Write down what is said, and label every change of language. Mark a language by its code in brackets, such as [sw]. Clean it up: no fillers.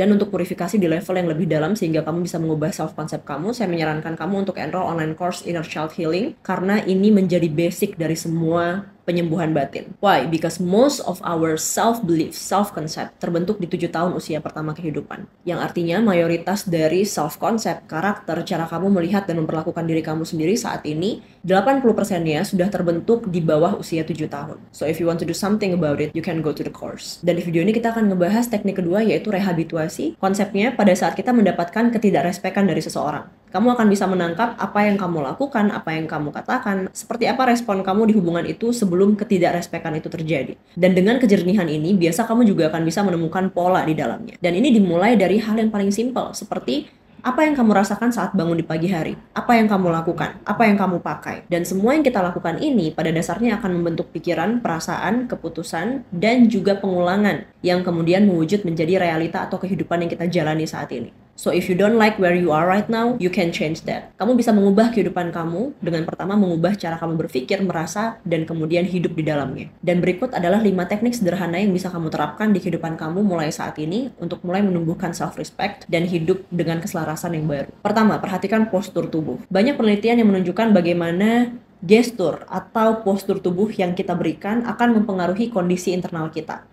[id] Dan untuk purifikasi di level yang lebih dalam sehingga kamu bisa mengubah self-concept kamu, saya menyarankan kamu untuk enroll online course Inner Child Healing, karena ini menjadi basic dari semua penyembuhan batin. [en] Why? Because most of our self-belief, self-concept [id] terbentuk di 7 tahun usia pertama kehidupan. Yang artinya mayoritas dari self-concept, karakter, cara kamu melihat dan memperlakukan diri kamu sendiri saat ini, 80%-nya sudah terbentuk di bawah usia 7 tahun. [en] So if you want to do something about it, you can go to the course. [id] Dan di video ini kita akan ngebahas teknik kedua, yaitu rehabilitasi. Konsepnya pada saat kita mendapatkan ketidakrespekan dari seseorang, kamu akan bisa menangkap apa yang kamu lakukan, apa yang kamu katakan, seperti apa respon kamu di hubungan itu sebelum ketidakrespekan itu terjadi. Dan dengan kejernihan ini, biasa kamu juga akan bisa menemukan pola di dalamnya. Dan ini dimulai dari hal yang paling simpel, seperti apa yang kamu rasakan saat bangun di pagi hari, apa yang kamu lakukan, apa yang kamu pakai. Dan semua yang kita lakukan ini pada dasarnya akan membentuk pikiran, perasaan, keputusan, dan juga pengulangan yang kemudian mewujud menjadi realita atau kehidupan yang kita jalani saat ini. [en] So if you don't like where you are right now, you can change that. [id] Kamu bisa mengubah kehidupan kamu dengan pertama mengubah cara kamu berpikir, merasa, dan kemudian hidup di dalamnya. Dan berikut adalah 5 teknik sederhana yang bisa kamu terapkan di kehidupan kamu mulai saat ini untuk mulai menumbuhkan self-respect dan hidup dengan keselarasan yang baru. Pertama, perhatikan postur tubuh. Banyak penelitian yang menunjukkan bagaimana gestur atau postur tubuh yang kita berikan akan mempengaruhi kondisi internal kita.